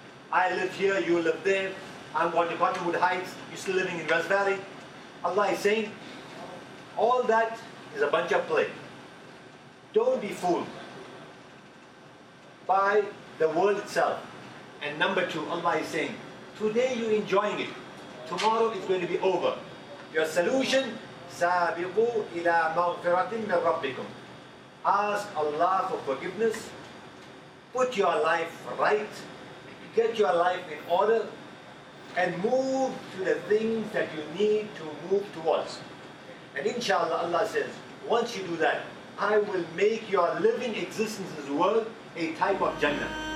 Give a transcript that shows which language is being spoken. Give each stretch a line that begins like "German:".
English: I live here, you live there. I'm going to Cottonwood Heights, you're still living in West Valley. Allah is saying, all that is a bunch of play. Don't be fooled by the world itself. And number two, Allah is saying, today you're enjoying it, tomorrow it's going to be over.
Arabic: Your solution, سَابِقُوا إِلَىٰ مَغْفِرَةٍ مِنْ رَبِّكُمْ.
English: Ask Allah for forgiveness, put your life right, get your life in order, and move to the things that you need to move towards. And inshallah, Allah says, once you do that, I will make your living existence in this world a type of Jannah.